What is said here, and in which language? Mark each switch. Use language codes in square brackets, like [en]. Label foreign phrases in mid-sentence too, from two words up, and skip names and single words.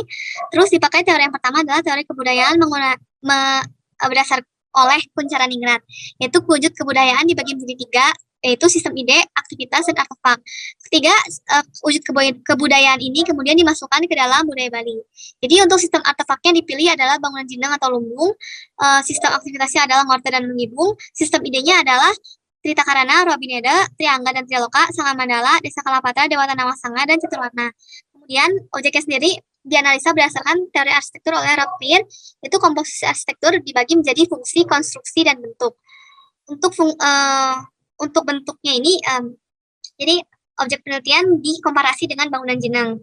[id] Terus dipakai teori yang pertama adalah teori kebudayaan berdasar oleh Kuncharaningrat, yaitu wujud kebudayaan dibagi menjadi 3, yaitu sistem ide, aktivitas, dan artefak. Ketiga, wujud kebudayaan ini kemudian dimasukkan ke dalam budaya Bali. Jadi untuk sistem artefaknya yang dipilih adalah bangunan jinang atau lumbung, sistem aktivitasnya adalah mortar dan mengibung, sistem idenya adalah Trita Karana, Robineda, Triangga dan Triloka, Sanga Mandala, Desa Kalapatra, Dewata Namasanga, dan Caturwarna. Kemudian objeknya sendiri dianalisa berdasarkan teori arsitektur oleh Rod Clear, itu komposisi arsitektur dibagi menjadi fungsi, konstruksi, dan bentuk. Untuk bentuknya ini, jadi objek penelitian dikomparasi dengan bangunan jenang.